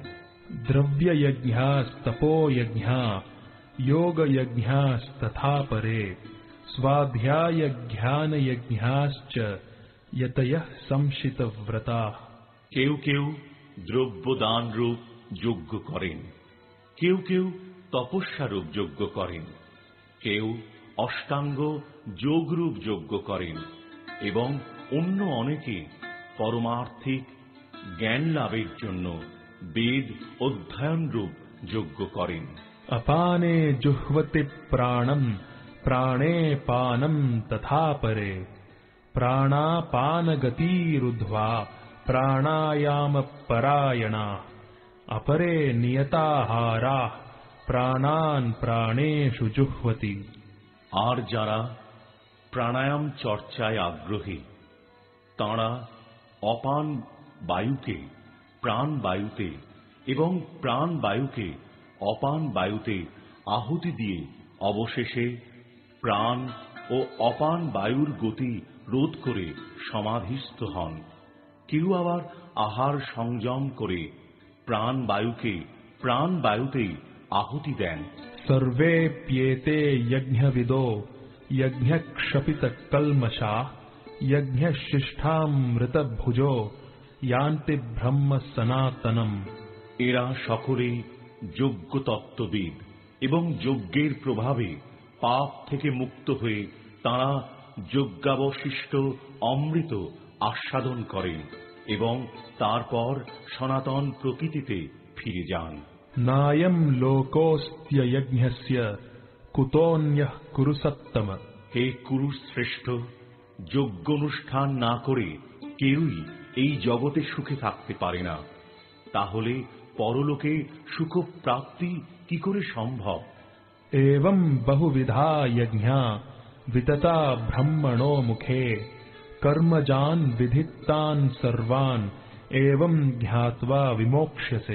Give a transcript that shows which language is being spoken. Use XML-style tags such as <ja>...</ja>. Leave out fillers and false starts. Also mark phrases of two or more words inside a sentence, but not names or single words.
<sa>द्रव्य यज्ञास्तपो यज्ञा योग यज्ञास्तथा परे स्वाध्याय ज्ञान यज्ञाश्च यतयः संशित व्रता।</sa> <bn>কেউ কেউ দ্রব্য দান রূপ যজ্ঞ করেন, কেউ কেউ তপস্যারূপ যজ্ঞ করেন, কেউ অষ্টাঙ্গ যোগরূপ যজ্ঞ করেন, এবং অন্য অনেকে পরমার্থিক জ্ঞান লাভের জন্য বেদ অধ্যয়ন রূপ যজ্ঞ করেন।</bn> <sa>अपाने जुह्वति प्राणम प्राणे पानम तथा परे प्राणापान गतिरुद्ध्वा प्राणायाम परायणा अपरे नियताहारा प्राणान प्राणेषु जुह्वति।</sa> <bn>আর যারা প্রাণায়াম চর্চায় আগ্রহী, তাঁরা অপান বায়ুকে প্রাণ বায়ুতে এবং প্রাণ বায়ুকে অপান বায়ুতে আহুতি দিয়ে অবশেষে প্রাণ ও অপান বায়ুর গতি রোধ করে সমাধিস্থ হন। কেউ আবার আহার সংযম করে প্রাণবায়ুকে প্রাণবায়ুতেই আহুতি দেন।</bn> <sa>सर्वेप्येते यज्ञविदो यज्ञक्षपितकल्मषा यज्ञशिष्ठामृतभुजो यान्ति ब्रह्म सनातनम्।</sa> <bn>এরা সকলেই যজ্ঞ তত্ত্ববিদ এবং যজ্ঞের প্রভাবে পাপ থেকে মুক্ত হয়ে তাঁরা যজ্ঞাবশিষ্ট অমৃত আস্বাদন করেন এবং তারপর সনাতন প্রকৃতিতে ফিরে যান।</bn> <sa>नायं लोकोऽस्त्य यज्ञस्य कुतोऽन्यः कुरु सत्तम।</sa> <bn>হে কুরু শ্রেষ্ঠ, যজ্ঞ অনুষ্ঠান না করে কেউই এই জগতে সুখে থাকতে পারে না, তাহলে পরলোকে সুখ প্রাপ্তি কি করে সম্ভব?</bn> <sa>एवं बहुविधा यज्ञा वितता ब्रह्मणो मुखे कर्मजान् विधितान् सर्वान् एवं জ্ঞাत्वा विमोक्ष्यसे।</sa>